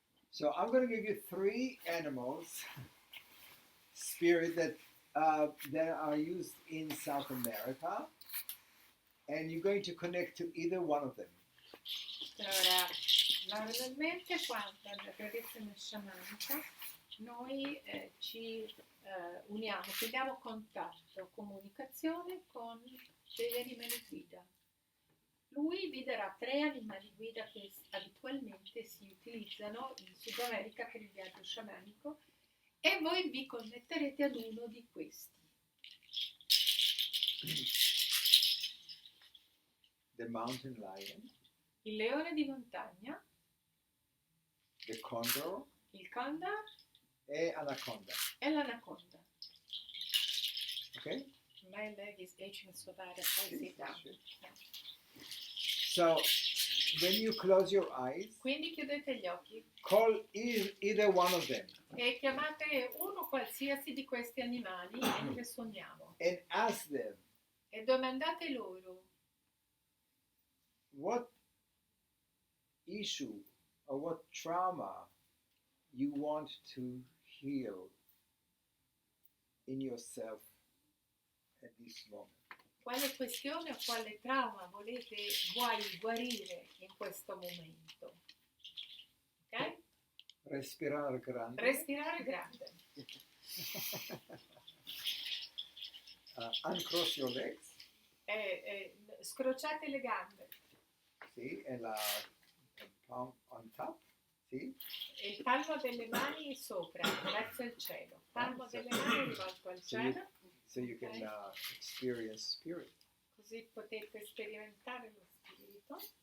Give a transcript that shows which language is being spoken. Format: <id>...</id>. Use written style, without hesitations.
<en>So I'm going to give you 3 animals, spirit that are used in South America, and you're going to connect to either one of them.</en> <it>Allora, normalmente quando nella tradizione sciamanica noi ci uniamo, teniamo contatto, comunicazione con degli animali guida. Lui vi darà 3 animali guida che abitualmente si utilizzano in Sud America per il viaggio sciamanico, e voi vi connetterete ad uno di questi.</it> <en>The mountain lion,</en> <it>Il leone di montagna,</it> <en>the condor,</en> <it>il condor e anaconda. e l'anaconda.</it> <en>Okay? My leg is aching so bad I can't sit down. So when you close your eyes,</en> <it>Quindi chiudete gli occhi</it> <en>call either one of them</en> <it>e chiamate uno qualsiasi di questi animali mentre suoniamo</it> <en>and ask them</en> <it>e domandate loro</it> <en>what issue or what trauma you want to heal in yourself at this moment.</en> <it>quale questione o quale trauma vuoi guarire in questo momento.</it> <en>Ok?</en> <it>Respirare grande. Respirare grande.</it> <en>Uncross your legs.</en> <it>Scrociate le gambe.</it> <en>See, and palm on top. See?</en> <it>E il palmo delle mani sopra, verso il cielo. Palmo delle mani rivolto al cielo.</it> <en>So you can experience spirit.</en> <it>così potete sperimentare lo spirito.</it>